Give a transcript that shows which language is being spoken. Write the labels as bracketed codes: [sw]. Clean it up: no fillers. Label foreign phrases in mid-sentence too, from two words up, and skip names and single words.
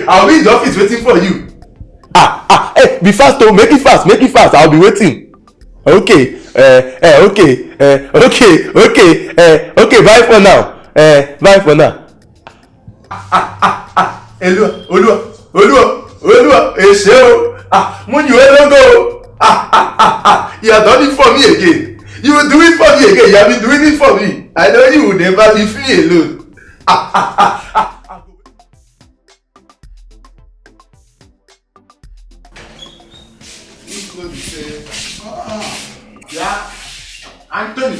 [en] I'll be in the office waiting for you. Hey, be fast, oh, make it fast. I'll be waiting. Okay, okay, bye for now. [yo] Olúwa, èṣé o. [en] Mo you don't go. You have done it for me again. You will do it for me again. You have been doing it for me. I know you will never leave me alone. Yeah, Anthony.